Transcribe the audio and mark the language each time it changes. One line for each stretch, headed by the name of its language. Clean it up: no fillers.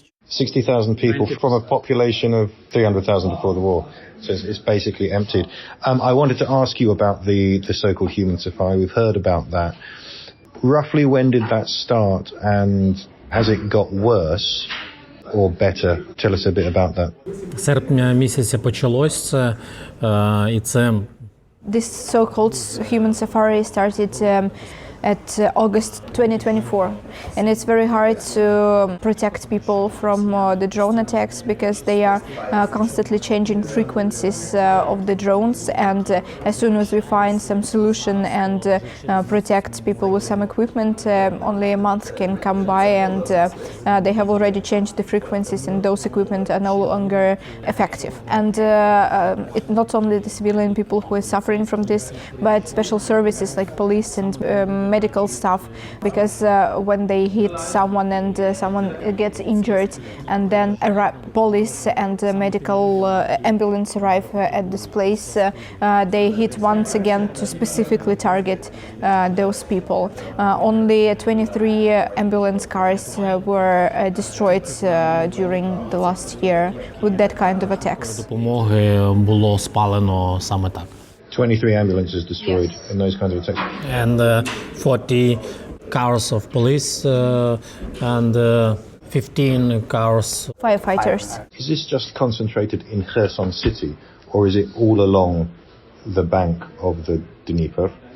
English: 60,000 people from a population of 300,000 before the war. So it's basically emptied. I wanted to ask you about the so-called human safari. We've heard about that. Roughly when did that start, and has it got worse or better? Tell us a bit about that.
Ukrainian: Серпня місяця почалось це, і це
English: This so-called human safari started at August 2024, and it's very hard to protect people from the drone attacks because they are constantly changing frequencies of the drones, and as soon as we find some solution and protect people with some equipment, only a month can come by and they have already changed the frequencies and those equipment are no longer effective. And it's not only the civilian people who are suffering from this, but special services like police and medical staff, because when they hit someone and someone gets injured, and then police and medical ambulance arrive at this place, they hit once again to specifically target those people. Only 23 ambulance cars were destroyed during the last year with that kind of attacks.
Ukrainian: допомоги було спалено саме так.
English: 23 ambulances destroyed in those kinds of attacks. And 40 cars of police and 15 cars. Firefighters. Is this just concentrated in Kherson city, or is it all along the bank of the Dnieper?